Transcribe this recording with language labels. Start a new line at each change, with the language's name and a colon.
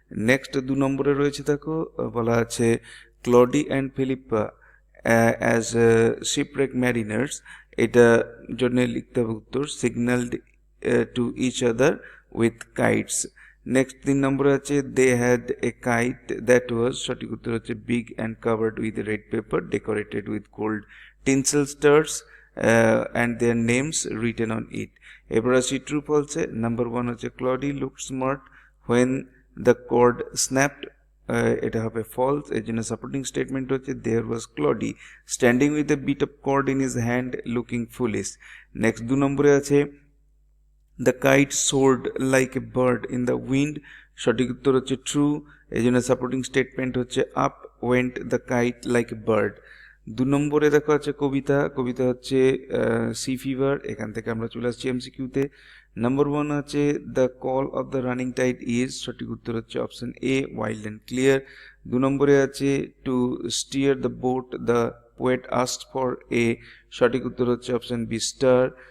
Bangla: Next 2 নম্বরে রয়েছে, দেখো বলা আছে
English: Claudie and Philippa as shipwreck mariners,
Bangla: এটা জন্য লিখতে হবে উত্তর
English: Signalled to each other with kites.
Bangla: Next 3 নম্বরে আছে
English: they had a kite that was,
Bangla: সঠিক উত্তর হচ্ছে
English: Big and covered with red paper decorated with gold tinsel stars and their names written on it.
Bangla: এবার আসি ট্রু ফলসে। নাম্বার 1 হচ্ছে
English: Claudie looked smart when the cord snapped,
Bangla: এটা হবে false, এর জন্য সাপোর্টিং স্টেটমেন্ট হচ্ছে
English: there was Claudy standing with a bit of cord in his hand looking foolish.
Bangla: Next 2 নম্বরে আছে
English: the kite soared like a bird in the wind,
Bangla: সঠিক উত্তর হচ্ছে ট্রু, এই জন্য সাপোর্টিং স্টেটমেন্ট হচ্ছে
English: up went the kite like a bird.
Bangla: 2 নম্বরে দেখো আছে কবিতা হচ্ছে সি ফিভার, এখান থেকে আমরা চলে আসছি এমসিকিউতে। নাম্বার 1 আছে
English: the call of the running tide is,
Bangla: সঠিক উত্তর হচ্ছে
English: Option A, wild and clear.
Bangla: 2 নম্বরে আছে
English: to steer the boat the poet asked for a,
Bangla: সঠিক উত্তর হচ্ছে
English: Option B, star.